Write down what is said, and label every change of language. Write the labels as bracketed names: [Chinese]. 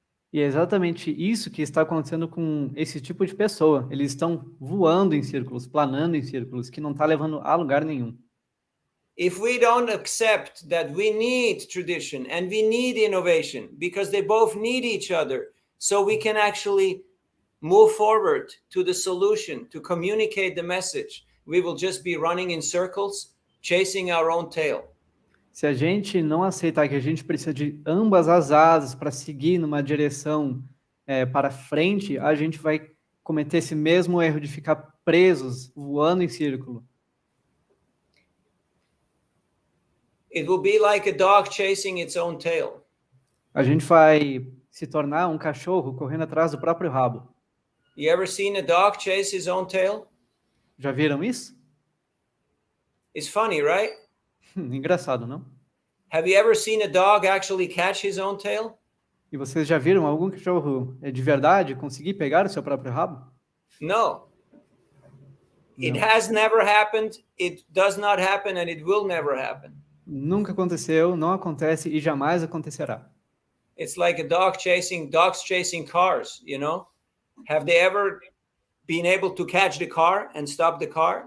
[Portuguese] E é exatamente isso que está acontecendo com esse tipo de pessoa. Eles estão voando em círculos, planando em círculos, que não está levando a lugar nenhum. [English] If we don't accept that we need tradition and we need innovation, because they both need each other, so we can actually move forward to the solution, to communicate the message, we will just be running in circles, chasing our own tail. [Portuguese] Se a gente não aceitar que a gente precisa de ambas as asas para seguir numa direção para frente, a gente vai cometer esse mesmo erro de ficar presos, voando em círculo. [English] It will be like a dog chasing its own tail. [Portuguese] A gente vai se tornar um cachorro correndo atrás do próprio rabo. [English] You ever seen a dog chase his own tail? [Portuguese] Já viram isso? [English] It's funny, right? [Portuguese] Engraçado, não? [English] Have you ever seen a dog actually catch his own tail? [Portuguese] E vocês já viram algum cachorro de verdade conseguir pegar o seu próprio rabo? [English] No. It [Portuguese] Não. [English] has never happened, it does not happen, and it will never happen. [Portuguese] Nunca aconteceu, não acontece e jamais acontecerá. [English] It's like dogs chasing cars, you know? Have they ever been able to catch the car and stop the car?